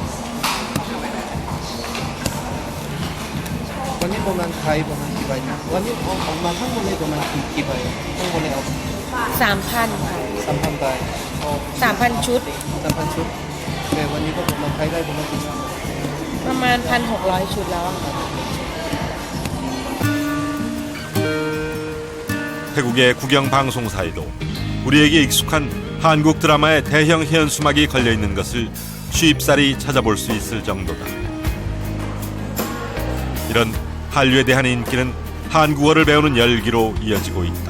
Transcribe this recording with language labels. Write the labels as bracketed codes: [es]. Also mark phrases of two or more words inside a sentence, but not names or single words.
[th] วันนี้ประมาณไทยประมาณกี่ใบนะวันนี้ออกมาทั้งหมดเลยประมาณกี่ใบทั้งหมดเลยเอา 3,000 ค่ะ 3,000 ใบ 3,000 ชุด 3,000 ชุดแต่วันนี้ก็ผมมาใช้ได้ประมาณกี่ชุด ประมาณ 1,600 ชุดแล้วอะค่ะ [ko] 태국의 국영 방송사에도 우리에게 익숙한 한국 드라마의 대형 현수막이 걸려 있는 것을 쉽사리 찾아볼 수 있을 정도다. 이런 한류에 대한 인기는 한국어를 배우는 열기로 이어지고 있다.